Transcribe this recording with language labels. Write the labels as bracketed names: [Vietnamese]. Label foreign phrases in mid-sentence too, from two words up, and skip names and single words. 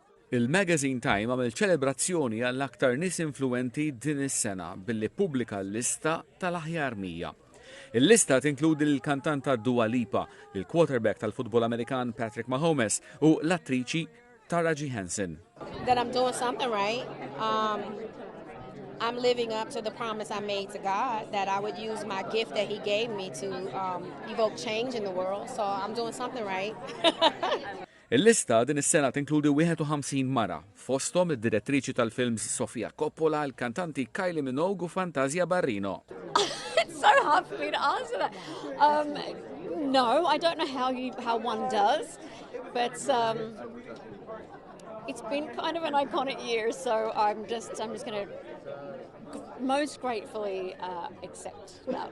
[Maltese] Il-magazine Time għamel ċelebrazzjoni għall-aktar nies influenti din is-sena billi pubblika l-lista tal-aħjar 100. Il-lista tinkludi l-kantanta Dua Lipa, il-quarterback tal-futbol Amerikan Patrick Mahomes u l-attriċi Taraji Henson. [English] That I'm doing something right. I'm living up to the promise I made to God that I would use my gift that He gave me to evoke change in the world. So I'm doing something right. [Maltese] Il-lista din is-sena tinkludi 51 mara, fosthom id-direttriċi tal-films Sofia Coppola, il-kantanti Kylie Minogue u Fantasia Barrino. [English] It's so hard for me to answer that. No, I don't know how one does, but it's been kind of an iconic year, so I'm just going to most gratefully accept that.